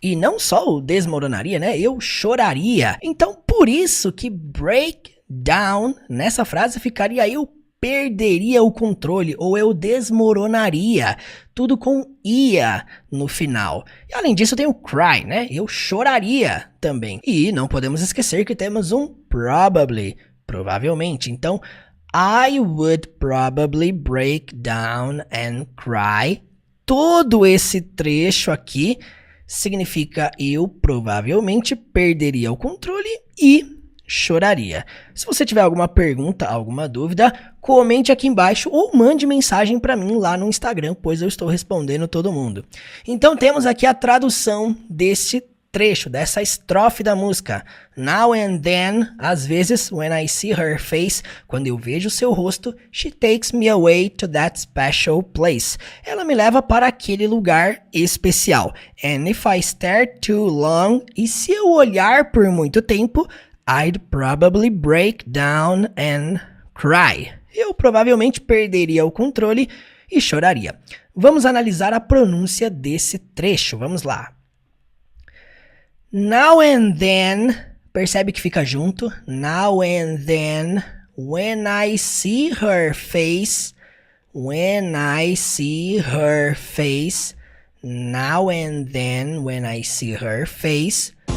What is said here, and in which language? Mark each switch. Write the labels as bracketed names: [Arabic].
[Portuguese] E não só o desmoronaria, né? Eu choraria. Então, por isso que break down, nessa frase ficaria eu perderia o controle ou eu desmoronaria, tudo com ia no final. E além disso tem o cry, né? Eu choraria também. E não podemos esquecer que temos um probably, provavelmente. [English] Então, I would probably break down and cry. [Portuguese] Todo esse trecho aqui significa eu provavelmente perderia o controle e choraria. Se você tiver alguma pergunta, alguma dúvida, comente aqui embaixo ou mande mensagem para mim lá no Instagram, pois eu estou respondendo todo mundo. Então temos aqui a tradução desse trecho, dessa estrofe da música. [English] Now and then, [Portuguese] às vezes, [English] when I see her face, [Portuguese] quando eu vejo seu rosto, [English] she takes me away to that special place. [Portuguese] Ela me leva para aquele lugar especial. [English] And if I stare too long, [Portuguese] e se eu olhar por muito tempo, [English] I'd probably break down and cry. [Portuguese] Eu provavelmente perderia o controle e choraria. Vamos analisar a pronúncia desse trecho. Vamos lá. [English] Now and then [Portuguese] Percebe que fica junto. [English] Now and then, when I see her face. When I see her face. Now and then, when I see her face.